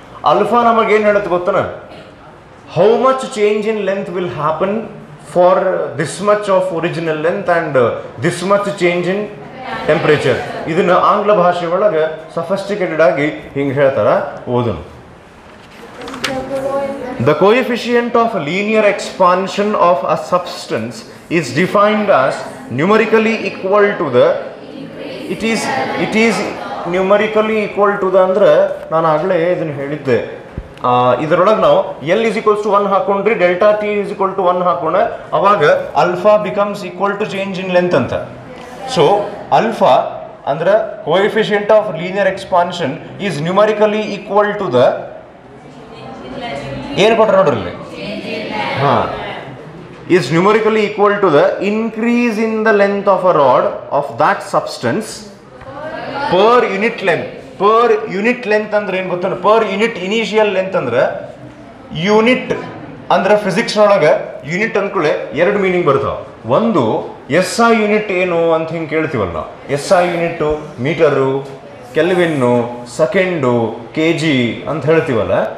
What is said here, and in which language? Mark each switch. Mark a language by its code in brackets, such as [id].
[kn] Alpha ನಮಗೇನು ಹೇಳುತ್ತೆ ಗೊತ್ತನ? [en] How much change in length will happen for this much of original length and this much change in temperature. [kn] ಇದನ್ನ ಆಂಗ್ಲ ಭಾಷೆ ಒಳಗೆ sophisticated ಆಗಿ ಹಿಂಗೆ ಹೇಳ್ತಾರ, ಓದೋಣ. [en] The coefficient of linear expansion of a substance is defined as numerically equal to the it is numerically equal to the [kn] ಅಂದ್ರೆ ನಾನು ಆಗಲೇ ಇದನ್ನು ಹೇಳಿದ್ದೆ. ಇದರೊಳಗೆ ನಾವು [en] L is equals to 1 [kn] ಹಾಕೊಂಡ್ರಿ, delta [en] T is equal to 1 [kn] ಹಾಕೋಣ, ಅವಾಗ alpha [en] becomes equal to change in length [kn] ಅಂತ. ಸೊ ಅಲ್ಫಾ ಅಂದ್ರೆ [en] coefficient of linear expansion is numerically equal to the [kn] ಏನು ಕೊಟ್ಟರೆ ನೋಡ್ರಿ ಇಲ್ಲಿ, ಹಾಂ, [en] is numerically equal to the increase in the length of a rod of that substance per unit length. [kn] Per unit length ಅಂದ್ರೆ ಏನು ಗೊತ್ತ? [en] per unit initial length [kn] ಅಂದ್ರೆ unit ಅಂದ್ರೆ ಫಿಸಿಕ್ಸ್ ಒಳಗೆ ಯೂನಿಟ್ ಅಂದ್ಕೊಳ್ಳೆ ಎರಡು ಮೀನಿಂಗ್ ಬರ್ತಾವ. ಒಂದು SI ಯೂನಿಟ್ ಏನು ಅಂತ ಹಿಂಗೆ ಕೇಳ್ತೀವಲ್ಲ, SI unit metre, ಕೆಲ್ವಿನ್ನು, second, kg ಅಂತ ಹೇಳ್ತೀವಲ್ಲ.